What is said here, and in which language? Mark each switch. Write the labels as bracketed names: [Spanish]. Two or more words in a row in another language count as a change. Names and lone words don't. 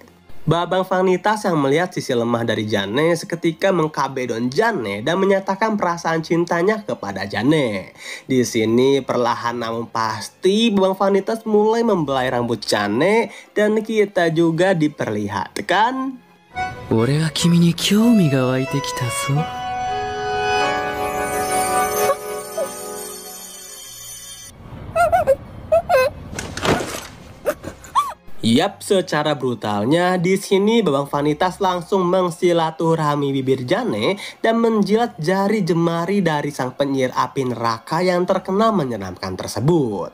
[Indonesian] Babang Vanitas yang melihat sisi lemah dari Jane seketika mengkabedon Jane dan menyatakan perasaan cintanya kepada Jane. Di sini perlahan namun pasti Babang Vanitas mulai membelai rambut Jane dan kita juga diperlihatkan. [Japanese] 俺は君に興味が湧いてきたぞ。 [Indonesian] Yap, secara brutalnya di sini Babang Vanitas langsung mensilaturahmi bibir Jane dan menjilat jari jemari dari sang penyihir api neraka yang terkenal menyeramkan tersebut.